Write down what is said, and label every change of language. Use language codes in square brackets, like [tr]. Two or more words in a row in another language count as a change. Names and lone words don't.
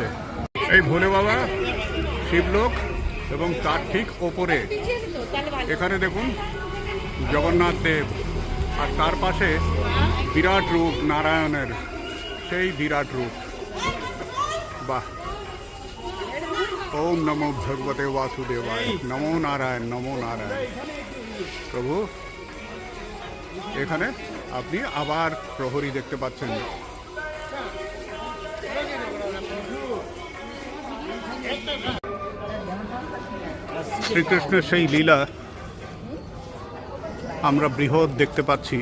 [bn] এই ভোলে বাবা শিবলোক, এবং তার ঠিক ওপরে এখানে দেখুন জগন্নাথ দেব, আর তার পাশে বিরাট রূপ নারায়ণের, সেই বিরাট রূপ। বাহ, [sa] ওম নমো ভগবতে বাসুদেবায়, নমো নারায়ণ, নমো নারায়ণ। [bn] প্রভু, এখানে আপনি আবার প্রহরী দেখতে পাচ্ছেন। শ্রীকৃষ্ণের সেই লীলা আমরা বৃহৎ দেখতে পাচ্ছি।